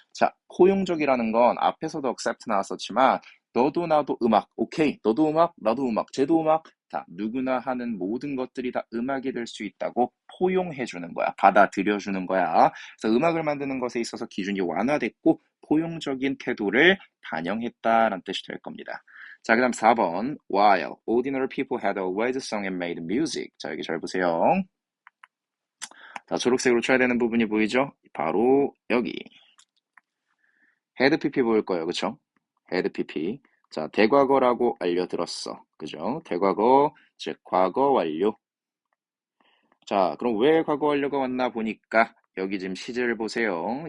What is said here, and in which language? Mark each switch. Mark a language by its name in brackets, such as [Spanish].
[Korean] 자, 포용적이라는 건 앞에서도 accept 나왔었지만 너도 나도 음악, 오케이. 너도 음악, 나도 음악, 쟤도 음악. 다 누구나 하는 모든 것들이 다 음악이 될 수 있다고 포용해 주는 거야. 받아들여 주는 거야. 그래서 음악을 만드는 것에 있어서 기준이 완화됐고 포용적인 태도를 반영했다라는 뜻이 될 겁니다. 자, 그다음 4번. [English] While ordinary people had always sung and made music. [Korean] 자, 여기 잘 보세요. 자, 초록색으로 쳐야 되는 부분이 보이죠? 바로 여기. 헤드 PP 보일 거예요. 그쵸? [English] had pp. [Korean] 자, 대과거라고 알려들었어. 그죠? 대과거, 즉 과거 완료. 자, 그럼 왜 과거 완료가 왔나 보니까 여기 지금 시제를 보세요.